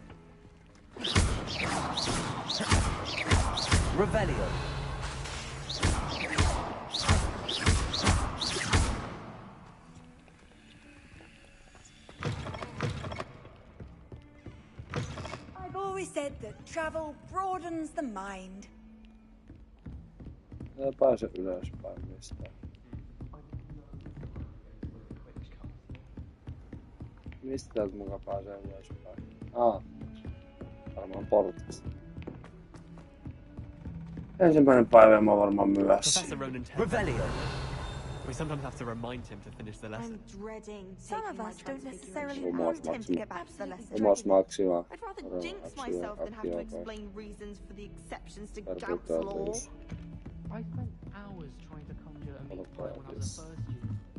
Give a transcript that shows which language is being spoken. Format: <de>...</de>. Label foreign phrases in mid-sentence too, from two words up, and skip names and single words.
<en>Revelio. I've always said that travel broadens the mind.</en> <fi>Ei pääse ylöspäin mistään. Mistä täältä mukaan pääsee ylöspäin? Varmaan portista. Ensimmäinen päivä mä varmaan myöhässä.</fi> <en>Professor Ronan Revelio. We sometimes have to remind him to finish the lesson. I'm dreading some of us don't necessarily Almost want him to get back to the lesson. Almost Maxima. I'd rather jinx myself than have to explain reasons for the exceptions to Gaut's law. I spent hours trying to conjure a meat pie when I was a first year.</en>